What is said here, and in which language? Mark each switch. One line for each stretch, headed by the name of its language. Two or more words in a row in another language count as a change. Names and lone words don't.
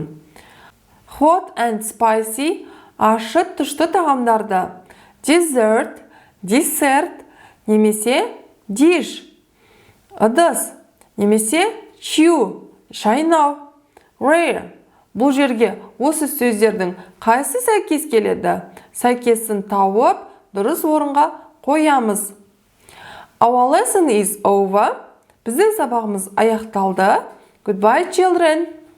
English: Hot and spicy,
Kazakh: ашы тұшты тағамдарды.
English: Dessert, dessert, немесе dish.
Kazakh: Ыдыс, немесе chew, шайнау. Rare, бұл жерге осы сөздердің қайсы сәйкес келеді? Сәйкесін тауып, дұрыс орынға қоямыз.
English: Our lesson is over.
Kazakh: Біздің сабағымыз аяқталды.
English: Goodbye, children.